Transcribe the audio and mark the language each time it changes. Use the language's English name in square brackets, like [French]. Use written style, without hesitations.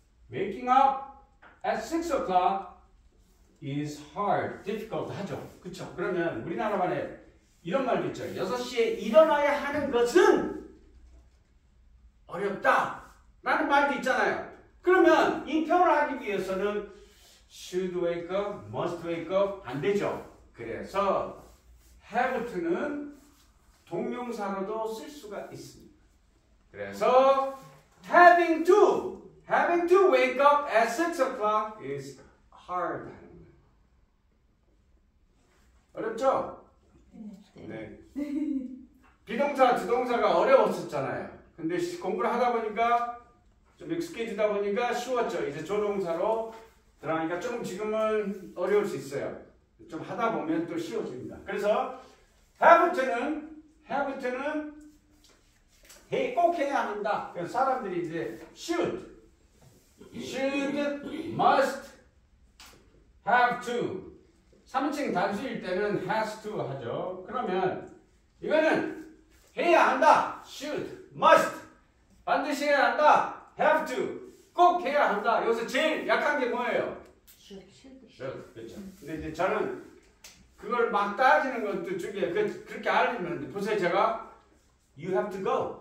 [English] Waking up at 6 o'clock is hard, difficult [Korean] 하죠. 그쵸? 그러면 우리나라 말에 이런 말도 있죠. 6시에 일어나야 하는 것은 어렵다 라는 말도 있잖아요. 그러면 이 표현을 하기 위해서는 [English] should wake up, must wake up [Korean] 안 되죠. 그래서 have to는 동명사로도 쓸 수가 있습니다. 그래서 [English] having to wake up at 6 o'clock is [Korean] hard 하는 거예요. 어렵죠? 네. 네. 비동사, 주동사가 어려웠었잖아요. 근데 공부를 하다 보니까 좀 익숙해지다 보니까 쉬웠죠. 이제 조동사로 들어가니까 조금 지금은 어려울 수 있어요. 좀 하다 보면 또 쉬워집니다. 그래서 have는 꼭 해야 한다. 그래서 사람들이 이제 should, must, have to. 3인칭 단수일 때는 has to 하죠. 그러면 이거는 해야 한다. should, must. 반드시 해야 한다. have to. 꼭 해야 한다. 여기서 제일 약한 게 뭐예요? should. 그렇죠. 근데 이제 저는 그걸 막 따지는 것도 중에 그렇게 알리는데 보세요. 제가 [English] you have to go.